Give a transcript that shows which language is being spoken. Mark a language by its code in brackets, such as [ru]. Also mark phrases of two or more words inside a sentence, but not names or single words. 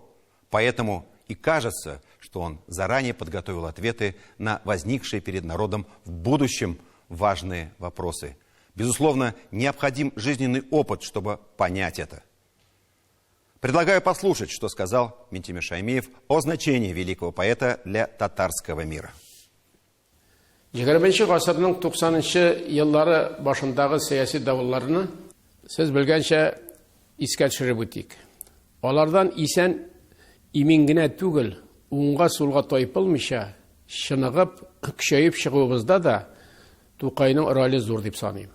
[ru] Поэтому и кажется, что он заранее подготовил ответы на возникшие перед народом в будущем важные вопросы. Безусловно, необходим жизненный опыт, чтобы понять это. Предлагаю послушать, что сказал Минтимир Шаймиев о значении великого поэта для татарского мира. [tt] 20 ғасырның 90 еллары башындагы саяси давылларны сез белгәнчә искә төшереп үтик. Алардан исән имин генә түгел, уңга сулга тайпылмыйча, чыныгып, көчәеп чыгуыбызда да Тукайның роле зур дип саныйм.